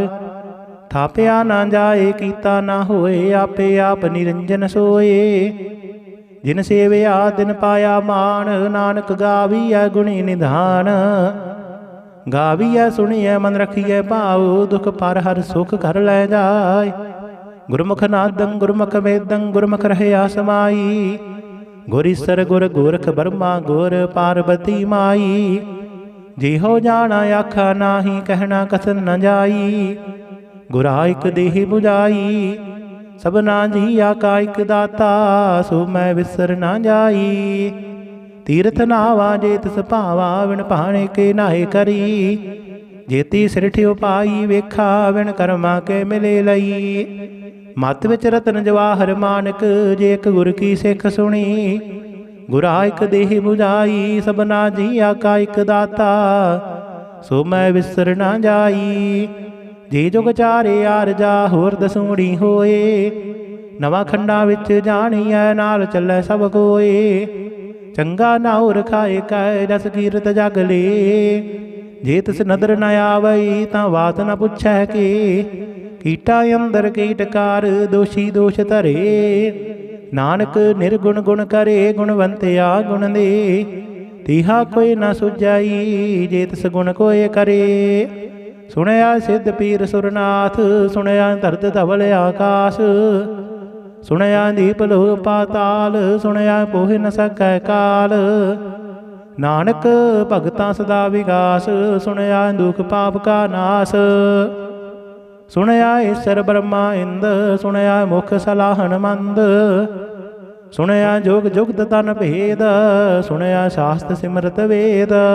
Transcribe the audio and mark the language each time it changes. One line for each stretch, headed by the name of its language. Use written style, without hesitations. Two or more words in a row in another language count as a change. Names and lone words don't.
Punjabi: ਥਾਪਿਆ ਨਾ ਜਾਏ, ਕੀਤਾ ਨਾ ਹੋਏ, ਆਪੇ ਆਪ ਨਿਰੰਜਨ ਸੋਏ। ਜਿਨ ਸੇਵਿਆ ਤਿਨ ਪਾਇਆ ਮਾਨ, ਨਾਨਕ ਗਾਵੀਐ ਗੁਣੀ ਨਿਧਾਨ। ਗਾਵੀਐ ਸੁਣੀਐ ਮਨ ਰਖੀਐ ਭਾਵ, ਦੁਖ ਪਰ ਹਰ ਸੁਖ ਕਰ ਲੈ ਜਾਏ। ਗੁਰਮੁਖ ਨਾਦੰ ਗੁਰਮੁਖ ਵੇਦੰ, ਗੁਰਮੁਖ ਰਹਿਆ ਸਮਾਈ। ਗੁਰ ਈਸਰ ਗੁਰ ਗੋਰਖ ਬ੍ਰਹਮਾ, ਗੁਰ ਪਾਰਵਤੀ ਮਾਈ। ਜੇਹੋ ਜਾਣਾ ਆਖਾ ਨਾਹੀ, ਕਹਿਣਾ ਕਸਨ ਨ ਜਾਈ। ਗੁਰਾ ਇਕ ਦੇਹ ਬੁਝਾਈ, ਸਬਨਾ ਜੀਆ ਕਾ ਇਕ ਦਾਤਾ। ਸੋ ਮੈਂ ਵਿਸਰ ਨਾ ਜਾਈ। ਤੀਰਥ ਨਾਵਾ ਜੇ ਤਿਸ ਭਾਵਾ, ਵਿਣ ਭਾਣੇ ਕੇ ਨਾਏ ਕਰੀ। ਜੇਤੀ ਸਿਰਠਿਓ ਪਾਈ ਵੇਖਾ, ਵਿਣ ਕਰਮਾ ਕੇ ਮਿਲੇ ਲਈ। ਮਤ ਵਿਚ ਰਤਨ ਜਵਾਹਰ ਮਾਣਕ, ਜੇ ਏਕ ਗੁਰ ਕੀ ਸਿਖ ਸੁਣੀ। ਗੁਰਾ ਇਕ ਦੇਹ ਬੁਝਾਈ, ਸਬਨਾ ਜੀਆ ਕਾ ਇਕ ਦਾਤਾ। ਸੋ ਮੈਂ ਵਿਸਰ ਨਾ ਜਾਈ। ਜੇ ਜੁਗ ਚਾਰੇ ਆਰਜਾ, ਹੋਰ ਦਸੂੜੀ ਹੋਏ। ਨਵਾ ਖੰਡਾ ਵਿਚ ਜਾਣੀਐ, ਨਾਲ ਚਲੈ ਸਬ ਕੋਏ। ਚੰਗਾ ਨਾਉ ਰਖਾਏ ਕੈ, ਜਸ ਕੀਰਤ ਜਗ ਲੇ। ਜੇ ਤਿਸ ਨਦਰ ਨ ਆਵਈ, ਤਾਂ ਬਾਤ ਨ ਪੁਛੈ ਕੇ। ਕੀਟਾ ਅੰਦਰ ਕੀਟਕਾਰ, ਦੋਸ਼ੀ ਦੋਸ਼ ਧਰੇ। ਨਾਨਕ ਨਿਰਗੁਣ ਗੁਣ ਕਰੇ, ਗੁਣਵੰਤਿਆ ਗੁਣ ਦੇ। ਤਿਹਾ ਕੋਈ ਨ ਸੁਝਾਈ, ਜੇ ਤਿਸ ਗੁਣ ਕੋਇ ਕਰੇ। ਸੁਣਿਆ ਸਿੱਧ ਪੀਰ ਸੁਰਨਾਥ, ਸੁਣਿਆ ਧਰਤ ਧਵਲ ਆਕਾਸ਼। ਸੁਣਿਆ ਦੀਪ ਲੋ ਪਾਤਾਲ, ਸੁਣਿਆ ਪੋਹ ਨ ਸਕੈ ਕਾਲ। ਨਾਨਕ ਭਗਤਾਂ ਸਦਾ ਵਿਗਾਸ, ਸੁਣਿਆ ਦੁਖ ਪਾਪ ਕਾ ਨਾਸ਼। ਸੁਣਿਆ ਈਸ਼ਵਰ ਬ੍ਰਹਮਾ ਇੰਦ, ਸੁਣਿਆ ਮੁਖ ਸਲਾਹਣ ਮੰਦ। ਸੁਣਿਆ ਜੋਗ ਜੁਗਤ ਤਨ ਭੇਦ, ਸੁਣਿਆ ਸ਼ਾਸਤਰ ਸਿਮਰਤ ਵੇਦ।